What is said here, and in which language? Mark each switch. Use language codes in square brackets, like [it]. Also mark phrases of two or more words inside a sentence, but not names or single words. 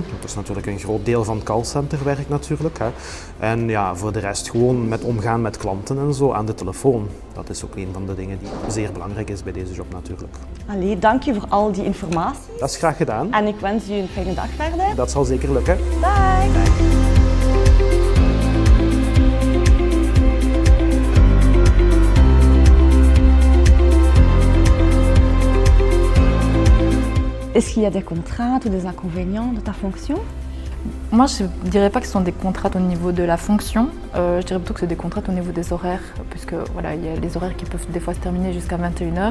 [nl] Dat is natuurlijk een groot deel van callcenterwerk natuurlijk. En voor de rest gewoon met omgaan met klanten en zo aan de telefoon. Dat is ook een van de dingen die zeer belangrijk is bij deze job natuurlijk. Allee, dank je voor al die informatie. Dat is graag gedaan. En ik wens u een fijne dag verder. Dat zal zeker lukken. Dag. [fr] Est-ce qu'il y a des contraintes ou des inconvénients de ta fonction? Moi, je ne dirais pas que ce sont des contraintes au niveau de la fonction, je dirais plutôt que c'est des contraintes au niveau des horaires, puisque voilà, il y a les horaires qui peuvent des fois se terminer jusqu'à 21h.